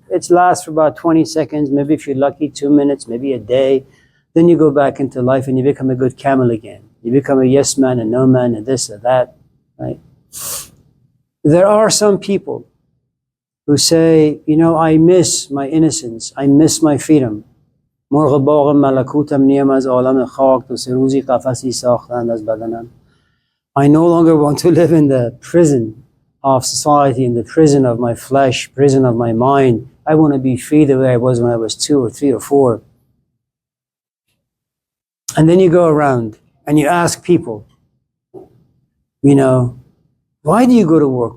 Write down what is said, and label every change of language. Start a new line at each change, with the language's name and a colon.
English: It lasts for about 20 seconds, maybe if you're lucky, 2 minutes, maybe a day. Then you go back into life and you become a good camel again. You become a yes man, a no man, and this or that, right? There are some people who say, you know, I miss my innocence. I miss my freedom.
Persian: مرغ باغ ملکوتم نیم از عالم خاک تو سه روزی قفسی ساختند از بدنم.
English: I no longer want to live in the prison of society, in the prison of my flesh, prison of my mind. I want to be free the way I was when I was 2 or 3 or 4. And then you go around and you ask people, you know, why do you go to work?